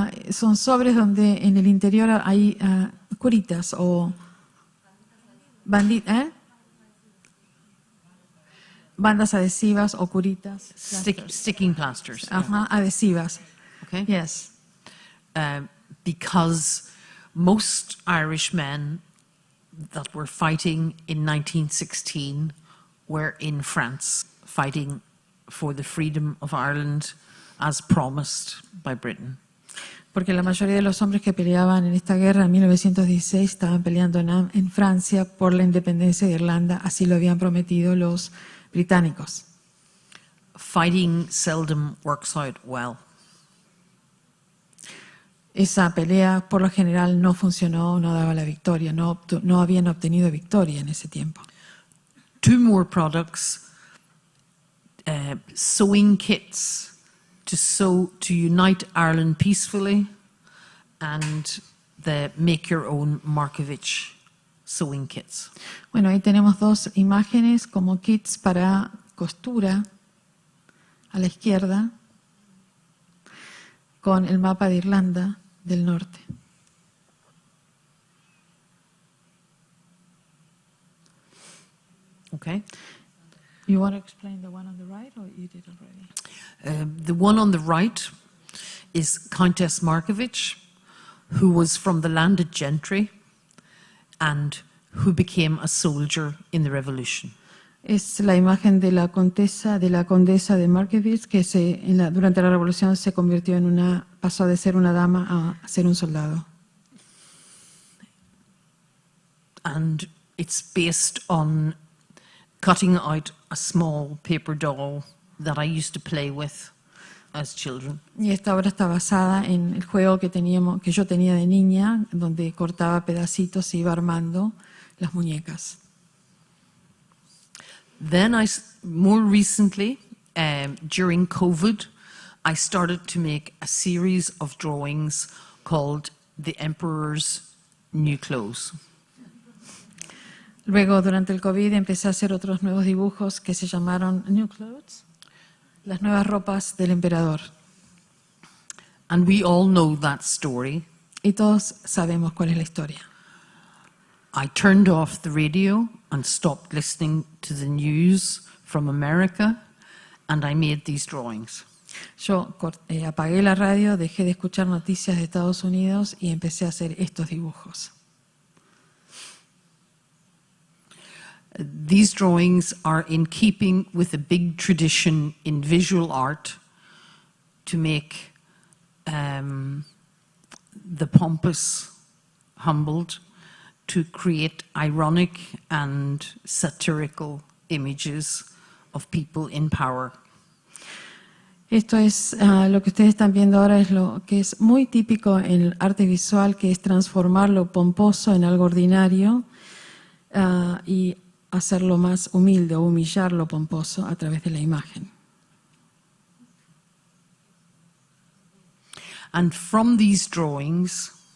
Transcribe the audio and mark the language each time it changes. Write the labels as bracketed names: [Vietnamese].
[Spanish] Son sobres donde en el interior hay curitas o bandas adhesivas o curitas. [English] Sticking plasters. [Spanish] Ajá, adhesivas. [English] Okay. Yes. Because most Irish men that were fighting in 1916 were in France, fighting for the freedom of Ireland as promised by Britain. [Spanish] Porque la mayoría de los hombres que peleaban en esta guerra en 1916 estaban peleando en Francia por la independencia de Irlanda, así lo habían prometido los británicos. [English] Fighting seldom works out well. [Spanish] Esa pelea por lo general no funcionó, no daba la victoria, no habían obtenido victoria en ese tiempo. [English] Two more products, sewing kits to unite Ireland peacefully, and the make your own Markovich sewing kits. [Spanish] Bueno, ahí tenemos dos imágenes como kits para costura a la izquierda con el mapa de Irlanda del Norte. [English] Okay. You want to explain the one on the right, or you did already? The one on the right is Countess Markovich, who was from the landed gentry and who became a soldier in the Revolution. [Spanish] Es la imagen de la condesa de Markovich, que durante la Revolución se convirtió pasó de ser una dama a ser un soldado. [English] and it's based on cutting out a small paper doll that I used to play with as children. [Spanish] Y esta obra está basada en el juego que yo tenía de niña, donde cortaba pedacitos y iba armando las muñecas. [English] Then more recently, during COVID, I started to make a series of drawings called The Emperor's New Clothes. [Spanish] Luego, durante el COVID, empecé a hacer otros nuevos dibujos que se llamaron New Clothes, las nuevas ropas del emperador. [English] And we all know that story. [Spanish] Y todos sabemos cuál es la historia. [English] I turned off the radio and stopped listening to the news from America, and I made these drawings. [Spanish] Yo apagué la radio, dejé de escuchar noticias de Estados Unidos y empecé a hacer estos dibujos. [English] These drawings are in keeping with a big tradition in visual art to make the pompous humbled, to create ironic and satirical images of people in power. [Spanish] Esto es lo que ustedes están viendo ahora, es lo que es muy típico en el arte visual, que es transformar lo pomposo en algo ordinario y hacerlo más humilde o humillar lo pomposo a través de la imagen. [English] And from these drawings,